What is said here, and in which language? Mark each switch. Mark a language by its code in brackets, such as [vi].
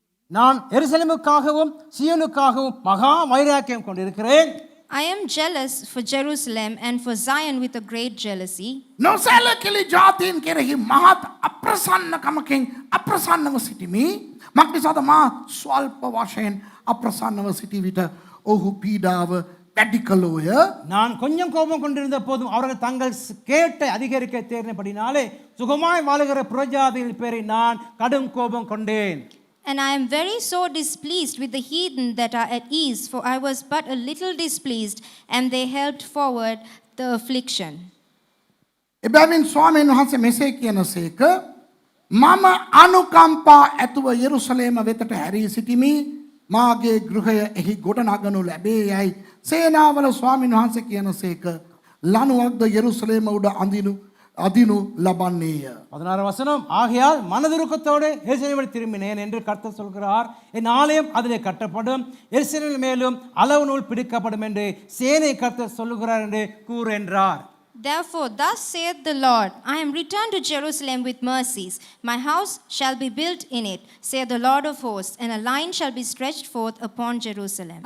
[ta] நான் எருசலேமுக்காகவும் சீயோனுக்காகவும் மகா வைராக்கியம் கொண்டிருக்கிறேன். [en] I am jealous for Jerusalem and for Zion with a great jealousy. [si] නොසැලකිලි ජාතීන් කෙරෙහි මහත් අප්‍රසන්නකමකින් අප්‍රසන්නව සිටිමි. මක්නිසාද මා ස්වල්ප වශයෙන් අප්‍රසන්නව සිටි විට ඔහු පීඩාව වැඩි කළෝය. [ta] நான் கொஞ்சம் கோபம் கொண்டிருந்த போதும் அவர்கள் தங்கள் கேட்டை அதிகரிக்க தேர்ந்தபடினாலே சுகமாய் வாழுகிற புறஜாதிகள் பேரை நான் கடும் கோபம் கொண்டேன். [en] And I am very sore displeased with the heathen that are at ease, for I was but a little displeased, and they helped forward the affliction. [si] එබැවින් ස්වාමීන් වහන්සේ මෙසේ කියනසේක, මම අනුකම්පා ඇතුව යෙරුසලේම වෙතට හැරී සිටිමි. මාගේ ගෘහය එහි ගොඩනගනු ලැබේ යයි සේනාවල ස්වාමීන් වහන්සේ කියනසේක, ලනුවක්ද යෙරුසලේම උඩ අදිනු ලබන්නේය. [ta] 16 வசனம், ஆகையால் மனதுருக்கத்தோடு எருசலேமில் திரும்பினேன் என்று கர்த்தர் சொல்கிறார். என் ஆலயம் அதிலே கட்டப்படும், எருசலேமின் மேலும் அளவு நூல் பிடிக்கப்படும் என்று சேனை கர்த்தர் சொல்லுகிறார் என்று கூறு என்றார். [en] Therefore, thus saith the Lord, I am returned to Jerusalem with mercies. My house shall be built in it, saith the Lord of hosts, and a line shall be stretched forth upon Jerusalem.